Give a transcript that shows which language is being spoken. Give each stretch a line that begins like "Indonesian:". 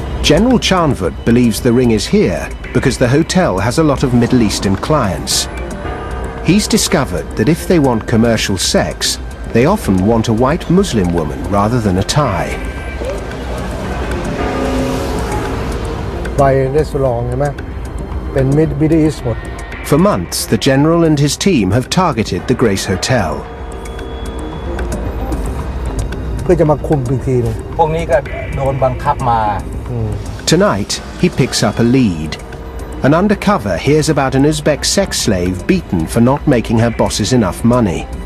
English: General Chanfort believes the ring is here because the hotel has a lot of Middle Eastern clients. He's discovered that if they want commercial sex, they often want a white Muslim woman rather than a Thai.
Thai: ไปรีสอร์ทใช่ไหมเป็น Middle East หมด
English: For months, the general and his team have targeted the Grace Hotel.
Thai: เพื่อจะมาคุมอีกทีนึง พวกนี้ก็โดนบังคับมา
English: Tonight, he picks up a lead. An undercover hears about an Uzbek sex slave beaten for not making her bosses enough money.